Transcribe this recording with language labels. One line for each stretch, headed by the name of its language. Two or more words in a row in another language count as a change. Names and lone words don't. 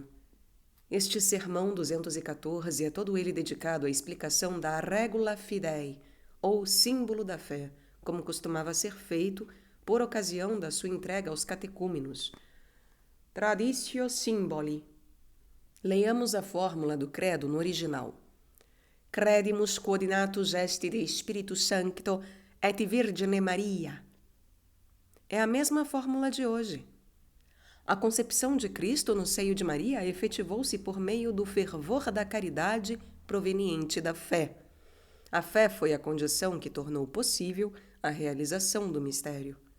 Portuguese: Este sermão 214 é todo ele dedicado à explicação da
Latin: Regula Fidei,
Portuguese: ou símbolo da fé, como costumava ser feito por ocasião da sua entrega aos catecúmenos.
Latin: Traditio Symboli.
Portuguese: Leiamos a fórmula do credo no original.
Latin: Credimus quod natus est de Spiritu Sancto et Virgine Maria.
Portuguese: É a mesma fórmula de hoje. A concepção de Cristo no seio de Maria efetivou-se por meio do fervor da caridade proveniente da fé. A fé foi a condição que tornou possível a realização do mistério.